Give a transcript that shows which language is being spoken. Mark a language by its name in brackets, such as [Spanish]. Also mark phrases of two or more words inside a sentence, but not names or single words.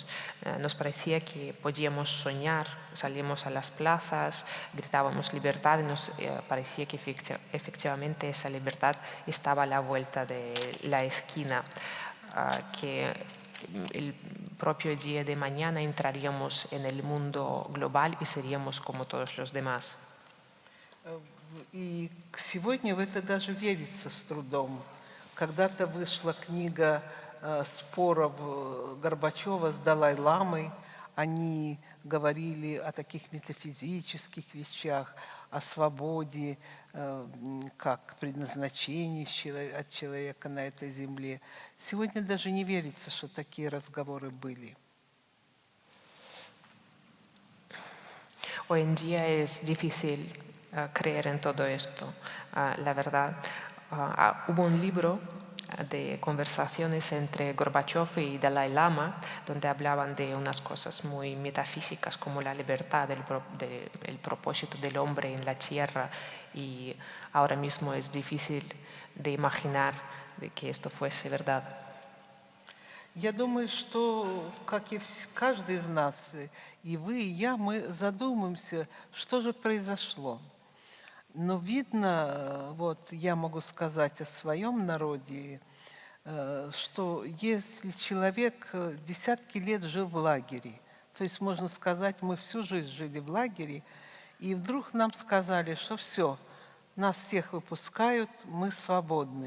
[Spanish] Nos parecía que podíamos soñar, salíamos a las plazas, gritábamos libertad y nos parecía que efectivamente esa libertad estaba a la vuelta de la esquina. Que el propio día de mañana entraríamos en el mundo global y seríamos como todos los demás. [Russian] И сегодня в это даже верится с трудом. Когда-то вышла книга споров Горбачева с Далай-ламой. Они говорили о таких метафизических вещах, о свободе, как предназначении от человека на этой земле. Сегодня даже не верится, что такие разговоры были. [Spanish] Hoy en día es difícil creer en todo esto. La verdad, hubo un libro de conversaciones entre Gorbachev y Dalai Lama, donde hablaban de unas cosas muy metafísicas como la libertad, el propósito del hombre en la tierra, y ahora mismo es difícil de imaginar de que esto fuese verdad. [Russian] Я думаю, что, как и каждый из нас, и вы, и я, мы задумаемся, что же произошло. Но видно, вот я могу сказать о своем народе, что если человек десятки лет жил в лагере, то есть, можно сказать, мы всю жизнь жили в лагере, и вдруг нам сказали, что все, нас всех выпускают, мы свободны.